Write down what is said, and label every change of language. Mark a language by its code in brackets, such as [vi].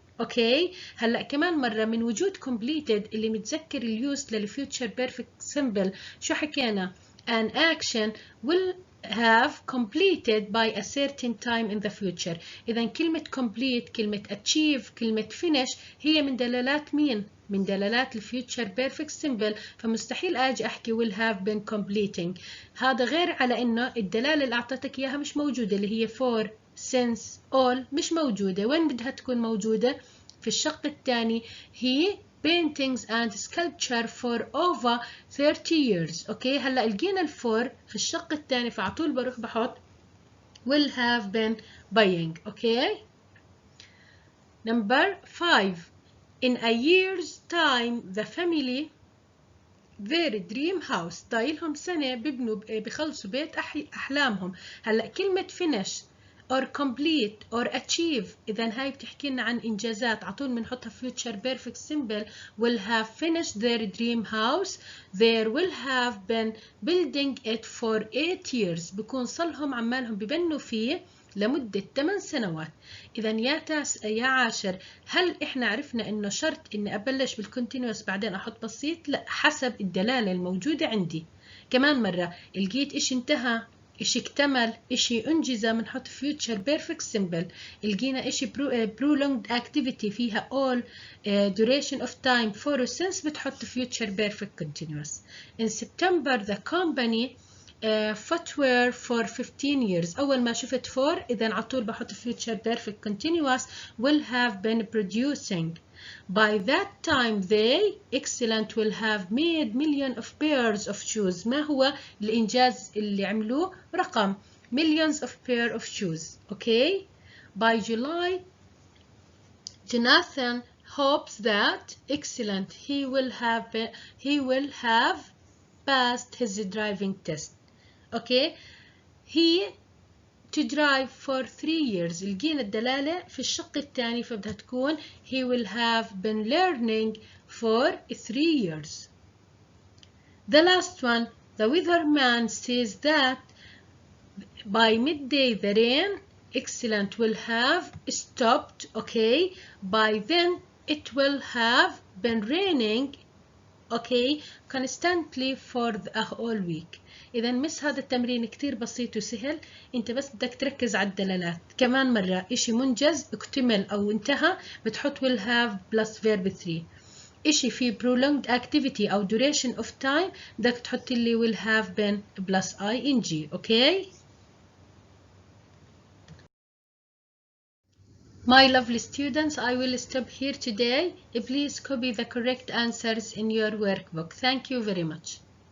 [ar] اوكي. هلا كمان مره من وجود completed اللي متذكر اليوز للفيوتشر بيرفكت سمبل شو حكينا؟ [en] an action will have completed by a certain time in the future. [ar] إذا كلمة complete، كلمة achieve، كلمة finish هي من دلالات مين؟ من دلالات الفيوتشر بيرفكت سمبل، فمستحيل اجي احكي will have been completing. هذا غير على انه الدلالة اللي اعطيتك اياها مش موجودة، اللي هي for since all مش موجودة. وين بدها تكون موجودة؟ في الشق الثاني هي [en] paintings and sculpture for over 30 years. [ar] اوكي هلا لقينا الفور في الشق الثاني، فعلى طول بروح بحط [en] will have been buying. [ar] اوكي. [en] number 5 in a year's time the family their dream house. [ar] ضايلهم سنة بخلصوا بيت أحلامهم. هلا كلمة finish or complete or achieve، إذا هاي بتحكي لنا عن إنجازات، على طول بنحطها future perfect simple. [en] will have finished their dream house. they will have been building it for 8 years. [ar] بكون صلهم عمالهم ببنوا فيه لمدة 8 سنوات. إذا يا عاشر، هل إحنا عرفنا إنه شرط إني أبلش بالكونتينوس بعدين أحط بسيط؟ لا، حسب الدلالة الموجودة عندي. كمان مرة لقيت إشي انتهى، إشي اكتمل، إشي أنجز، بنحط future perfect simple. لقينا إشي prolonged activity فيها all duration of time for since بتحط future perfect continuous. [en] In September the company footwear for 15 years. [ar] أول ما شفت for إذا على طول بحط future perfect continuous [en] will have been producing. By that time they excellent will have made millions of pairs of shoes. [ar] ما هو الإنجاز اللي عملوه؟ رقم [en] millions of pair of shoes. Okay. By July Jonathan hopes that excellent he will have passed his driving test. Okay. he to drive for 3 years. [ar] لقينا الدلالة في الشق الثاني، فبدها تكون [en] he will have been learning for 3 years. The last one, the weatherman says that by midday the rain excellent will have stopped. Okay. by then it will have been raining constantly for a whole week. [ar] إذا مس هذا التمرين كتير بسيط وسهل، أنت بس بدك تركز على الدلالات. كمان مرة إشي منجز اكتمل أو انتهى بتحط will have plus verb 3. إشي في prolonged activity أو duration of time بدك تحط لي will have been plus ing. Okay. [en] My lovely students, I will stop here today. Please copy the correct answers in your workbook. Thank you very much.